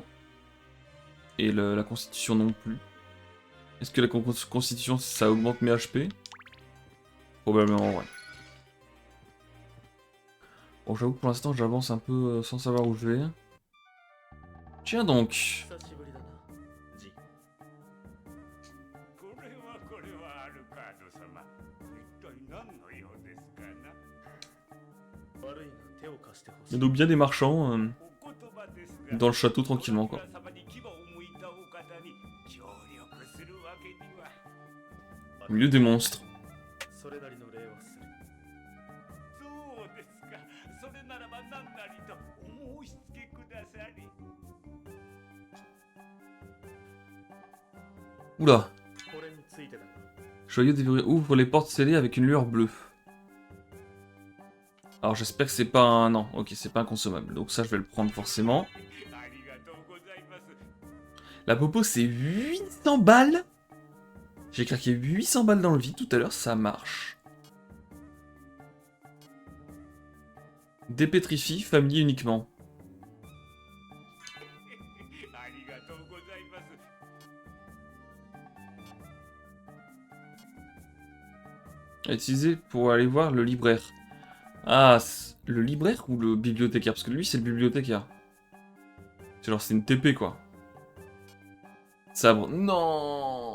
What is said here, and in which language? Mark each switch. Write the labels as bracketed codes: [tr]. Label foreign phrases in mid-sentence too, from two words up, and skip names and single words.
[fr] Et la constitution non plus. Est-ce que la constitution ça augmente mes HP? Probablement ouais. Bon, j'avoue que pour l'instant j'avance un peu sans savoir où je vais. Tiens donc. [ja] これはこれはアルカード様。一体何の用ですかな。悪いが手を貸してほし [fr] Il y [ja] い [fr] a donc bien des marchands [ja] お言葉ですが、 [fr] dans le château tranquillement quoi. [ja] ドラ様に牙を向いたお方に協力するわけには。 [fr] Au milieu des monstres. [ja] それなりの礼をするそうですか。それならば何なりとお申し付けくださり。 [fr] Oula. [ja] これについてだ [fr] Joyeux déverrouillé ouvre les portes scellées avec une lueur bleue. Alors j'espère que c'est pas un... Non, ok, c'est pas un consommable. Donc ça je vais le prendre forcément. [ja] ありがとうございます。 [fr] La popo c'est 800 balles. J'ai craqué 800 balles dans le vide tout à l'heure, ça marche. Dépétrifie, familier uniquement. [ja] ありがとうございます。 [fr] À utiliser pour aller voir le libraire. Ah, le libraire ou le bibliothécaire? Parce que lui, c'est le bibliothécaire. C'est genre, c'est une TP, quoi. Sabre. Non.